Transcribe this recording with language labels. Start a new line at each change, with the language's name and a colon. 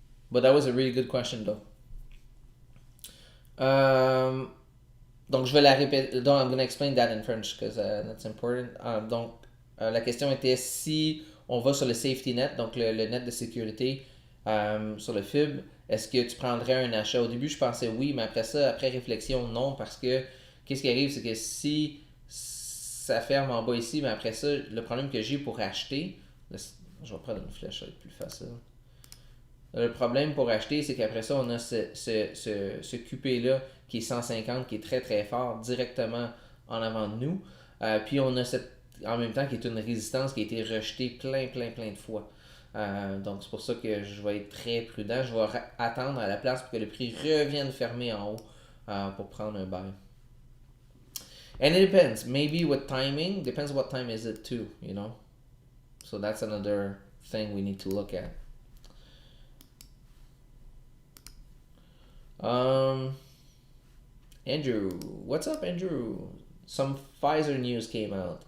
English: But that was a really good question though.
French: Donc je vais la répéter. Donc
English: I'm gonna explain that in French because that's important.
French: Donc la question était si on va sur le safety net, donc le net de sécurité sur le FEB, est-ce que tu prendrais un achat? Au début je pensais oui, mais après ça, après réflexion, non, parce que qu'est-ce qui arrive, c'est que si ça ferme en bas ici, mais après ça, le problème que j'ai pour acheter, je vais prendre une flèche, ça va être plus facile. Le problème pour acheter, c'est qu'après ça, on a ce QP-là qui est 150, qui est très très fort, directement en avant de nous. Puis on a en même temps qui est une résistance qui a été rejetée plein de fois. Donc c'est pour ça que je vais être très prudent. Je vais attendre à la place pour que le prix revienne fermer en haut pour prendre un buy.
English: And it depends. Maybe with timing, depends what time is it too, you know? So that's another thing we need to look at. Andrew, what's up, Andrew? Some Pfizer news came out.